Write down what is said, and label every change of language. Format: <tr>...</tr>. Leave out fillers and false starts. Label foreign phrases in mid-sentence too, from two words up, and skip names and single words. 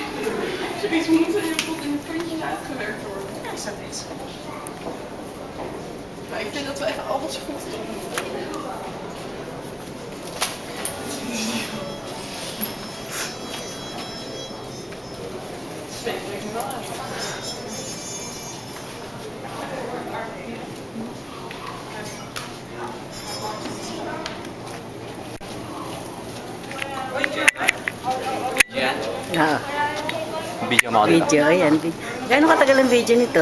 <nl>Zoiets moet er tot in de puntjes uitgewerkt worden. Is dat niet? Maar ik vind dat we echt alles goed doen. Zweet breekt me wel uit. Ah,</nl> <tl>Video mo ako dito. video, ayan. Gaano katagal ang video nito?</tl>